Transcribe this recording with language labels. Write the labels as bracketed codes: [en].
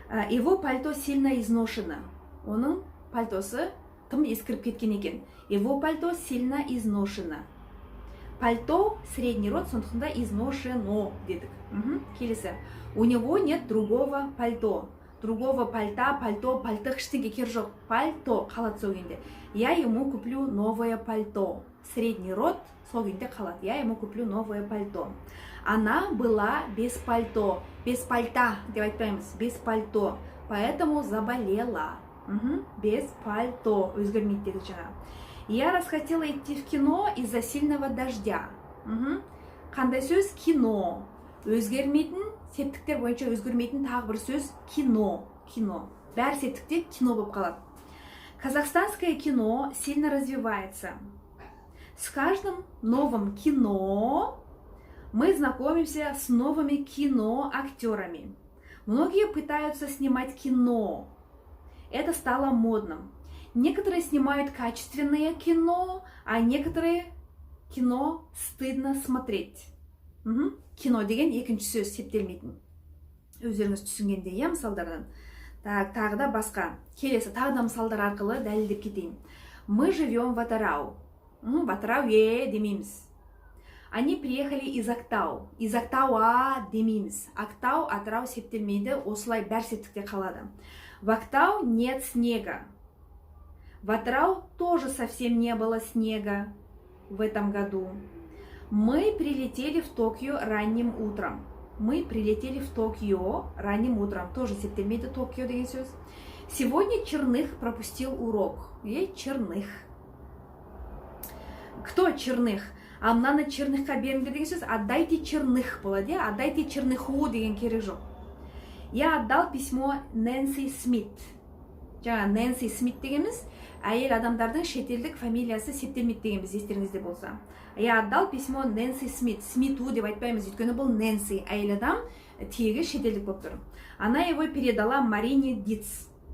[ru] Его пальто сильно изношено. [kk] Оның пальтосы тым ескіріп кеткен екен. [ru] Его пальто сильно изношено. [kk] Пальто средний род, сондықтан да изношено дедік. Келесі. [ru] У него нет другого пальто. [kk] Другого пальто, пальтық ештеңе кер жоқ. Пальто қалады сол күйінде. [ru] Я ему куплю новое пальто. [kk] Средний род сол күйінде қалады. [ru] Я ему куплю новое пальто. Она была без пальто. Без пальта [kk] деп айтпаймыз. [ru] Без пальто. Поэтому заболела. Без пальто. [kk] Өзгермейді дедік жаңа. [ru] Я расхотела идти в кино из-за сильного дождя. [kk] Қандай сөз? Кино. Өзгермейтін, септіктер бойынша өзгермейтін тағы бір сөз кино. Кино. Бәр септікте кино болып қалады. [ru] Казахстанское кино сильно развивается. С каждым новым кино мы знакомимся с новыми киноактерами. Многие пытаются снимать кино. Это стало модным. Некоторые снимают качественное кино, а некоторые кино стыдно смотреть. [kk] Кино деген екінші сөз септелмейтін. Өздеріңіз түсінгенде, мысалдардан. тағы да басқа. Келесі тағы да мысалдар арқылы дәлелдеп кетейін. [ru] Мы живем в Атырау. В Атырау [kk] демейміз. [ru] Они приехали из Актау. Из Актауа [kk] демейміз. Актау, Атырау септелмейді, осылай бәр септікте қалады. [ru] В Актау нет снега. В Атырау тоже совсем не было снега в этом году. Мы прилетели в Токио ранним утром. Мы прилетели в Токио ранним утром. Тоже [kk] септелмейді Токио деген сөз. [ru] Сегодня Черных пропустил урок. Черных. Кто Черных? [kk] А мынаны Черныхқа беріңдер деген сөз. [ru] Отдайте Черных [kk] болады. [ru] Отдайте Черныху [kk] деген керек жоқ. [ru] Я отдал письмо Нэнси Смит. [kk] Жаңа Нэнси Смит дегеніміз әйел адамдардың шетелдік фамилиясы септелмейді дегенбіз, естеріңізде болса. [ru] Я отдал письмо Нэнси Смит. [kk] Смиту деп айтпаймыз, өйткені бұл Нэнси әйел адам, тегі шетелдік болып тұр. [ru] Она его передала Марине Диц.